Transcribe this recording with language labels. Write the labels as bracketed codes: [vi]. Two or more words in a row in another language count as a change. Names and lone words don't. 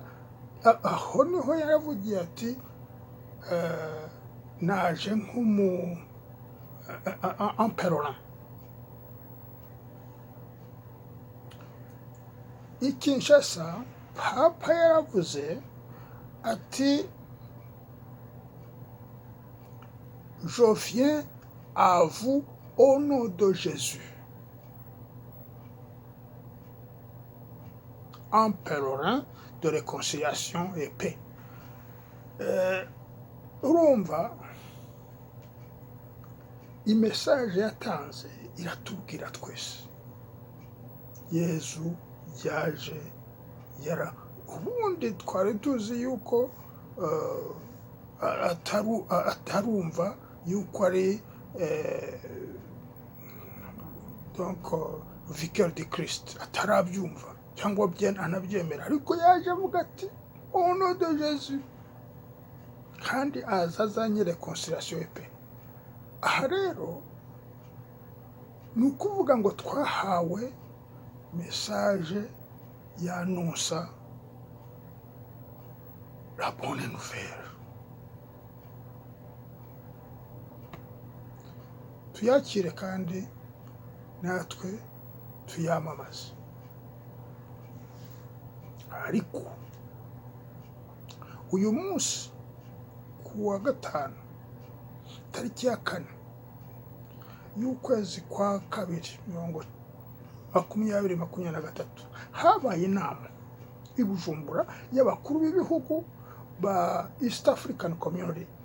[rw] aho niho yaravugiye ati naje nk'umu empereur. I Kinshasa papa yaravuze ati [fr] je viens à vous au nom de Jésus, empereur de réconciliation et paix. [rw] urumva imesaje yatanze iratubwira twese Yezu yaje ubundi twari tuzi yuko atarumva yuko ari donc [fr] vicaire de Christ, [rw] atarabyumva cyangwa anabyemera, ariko yaje avuga ati [fr] au nom de Jésus, [rw] kandi azanye [fr] réconciliation et paix. [rw] aha rero ni ukuvuga ngo twahawe message y'annonça [fr] la bonne nouvelle. [rw] tuyakire kandi natwe tuyamamaze. ariko uyu munsi ku wa 5 tariki ya 4 y'ukwezi kwa 2 2023 habaye inama i Bujumbura y'abakuru b'ibihugu ba East African Community.